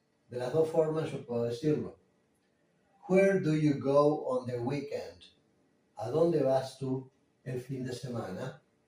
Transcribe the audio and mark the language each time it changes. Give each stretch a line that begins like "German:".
Spanish: De las dos formas yo puedo decirlo.
English: Where do you go on the weekend?
Spanish: ¿A dónde vas tú el fin de semana?